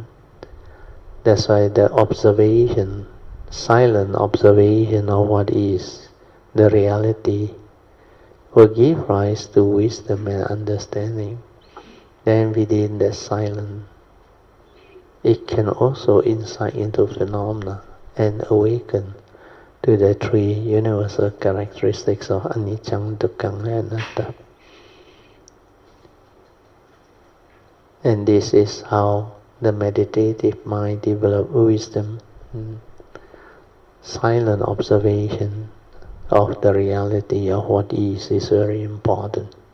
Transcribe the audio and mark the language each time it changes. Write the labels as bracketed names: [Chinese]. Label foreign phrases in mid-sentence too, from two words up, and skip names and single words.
[English] That's why the observation, silent observation of what is the reality, will give rise to wisdom and understanding. Then within the silence, it can also insight into phenomena and awaken to the three universal characteristics of anicca, dukkha, and anatta. And this is how the meditative mind develops wisdom. Silent observation of the reality of what is very important.